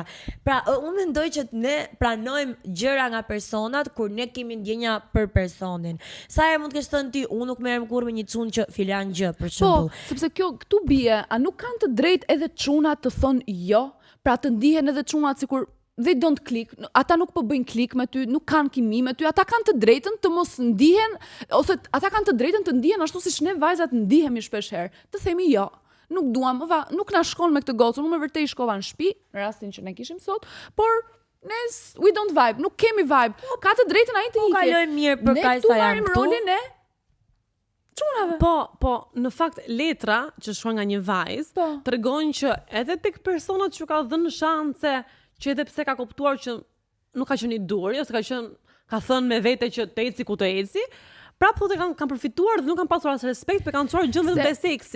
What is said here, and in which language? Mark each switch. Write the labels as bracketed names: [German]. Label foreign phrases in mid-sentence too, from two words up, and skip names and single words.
[Albanian] Pra, unë mendoj që ne pranojmë gjëra nga personat kur ne kemi ndjenja për personin. Sa herë mund të kesh thënë ti, unë nuk merrem kurrë me një çun që filan gjë për shembull. Po, sepse këtu bie, a nuk kanë të drejtë edhe çunat të thonë jo, pra të ndihen edhe çunat sikur [English] they don't click, [Albanian] ata nuk po bëjnë klik me ty, nuk kanë kimi me ty, ata kanë të drejtën të mos ndihen, ose ata kanë të drejtën të ndihen ashtu siç ne vajzat ndihemi shpesh herë. Të themi jo. Nuk duam, nuk na shkon me këtë gocën, unë me vërtet shkova në shtëpi, në rastin që ne kishim sot, por [English] we don't vibe, [Albanian] nuk kemi vibe. Ka të drejtën ai të ikë. Po kaloj mirë për kaq sa janë këtu. Rolin e çunave. Po, në fakt letra që shkruan nga një vajzë tregojnë që edhe tek personat që ka dhënë shanse, që edhe pse ka kuptuar që nuk ka qenë i duri ose ka thënë me vete që të eci ku të eci, prapë thotë kanë përfituar dhe nuk kanë pasur as respekt, për kanë çuar gjën vetëm te seksi.